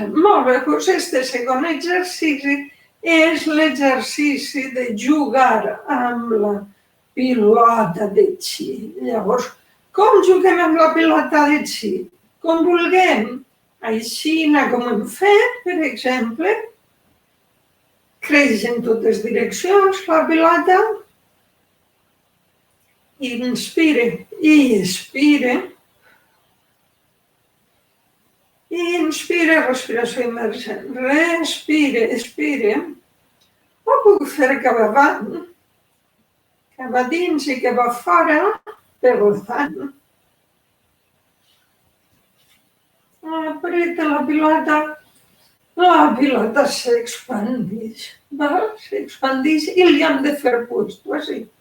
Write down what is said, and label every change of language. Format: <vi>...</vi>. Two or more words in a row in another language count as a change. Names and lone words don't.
<ca>Molt bé, doncs este segon exercici és l'exercici de jugar amb la pilota de chi. Llavors, com juguem amb la pilota de chi? Com vulguem. Així, com hem fet, per exemple, creix en totes direccions la pilota, inspire i expire, inspire, respiració immersa, respire, expire, o puc fer cap avant, cap a dins i cap a fora, per davant. Apreta la pilota s'expandix, s'expandix i li hem de fer puesto, així.</ca>